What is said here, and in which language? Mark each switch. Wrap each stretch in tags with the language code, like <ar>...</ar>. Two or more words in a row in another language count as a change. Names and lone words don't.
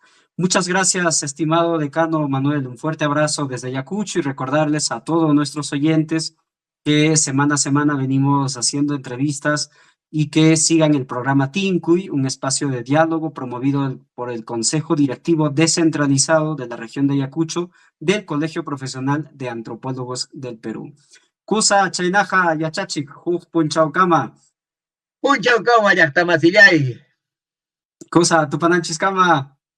<es>Muchas gracias, estimado decano Manuel. Un fuerte abrazo desde Ayacucho y recordarles a todos nuestros oyentes que semana a semana venimos haciendo entrevistas y que sigan el programa Tincuy, un espacio de diálogo promovido por el Consejo Directivo Descentralizado de la región de Ayacucho del Colegio Profesional de Antropólogos del Perú.</es> <qu>Kusa chaynaja yachachik huk punchawkama. Punchawkama llaqtamasillay. Kusa tupananchiskama.</qu>